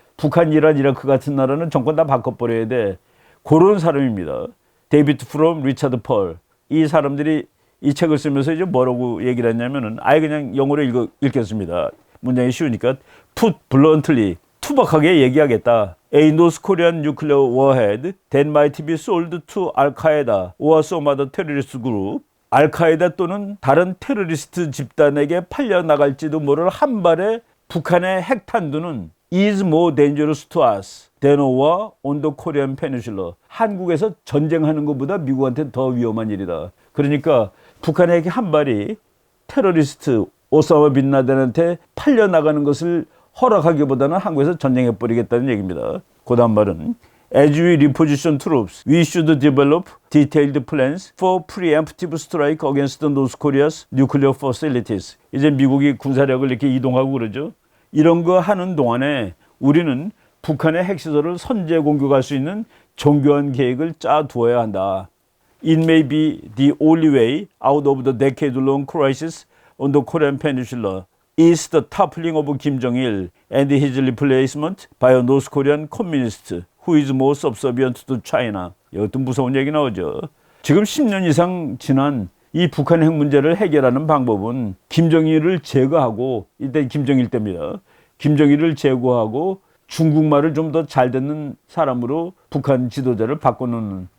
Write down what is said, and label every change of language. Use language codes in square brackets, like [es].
[ko] 북한, 이란, 이라크 같은 나라는 정권 다 바꿔버려야 돼. 그런 사람입니다. 데이비드 프롬, 리차드 펄. 이 사람들이 이 책을 쓰면서 이제 뭐라고 얘기를 했냐면은 아예 그냥 영어로 읽겠습니다. 문장이 쉬우니까 [en] put bluntly. [ko] 투박하게 얘기하겠다. [en] A North Korean nuclear warhead that might be sold to Al-Qaeda or some other terrorist group. [ko] 알카에다 또는 다른 테러리스트 집단에게 팔려나갈지도 모를 한 발의 북한의 핵탄두는 [en] is more dangerous to us than war on the Korean Peninsula. [ko] 한국에서 전쟁하는 것보다 미국한테 더 위험한 일이다. 그러니까 북한의 핵 한 발이 테러리스트 오사마 빈 라덴한테 팔려나가는 것을 허락하기보다는 한국에서 전쟁해버리겠다는 얘기입니다. 그 다음 말은 [en] As we reposition troops, we should develop detailed plans for preemptive strike against North Korea's nuclear facilities. [ko] 이제 미국이 군사력을 이렇게 이동하고 그러죠. 이런 거 하는 동안에 우리는 북한의 핵시설을 선제 공격할 수 있는 정교한 계획을 짜두어야 한다. [en] It may be the only way out of the decade-long crisis on the Korean Peninsula. Is the toppling of Kim Jong-il and his replacement by a North Korean communist who is more subservient to China. [ko] 이것도 무서운 얘기 나오죠. 지금 10년 이상 지난 이 북한 핵 문제를 해결하는 방법은 김정일을 제거하고, 이때 김정일 때입니다. 김정일을 제거하고 중국말을 좀 더 잘 듣는 사람으로 북한 지도자를 바꿔놓는.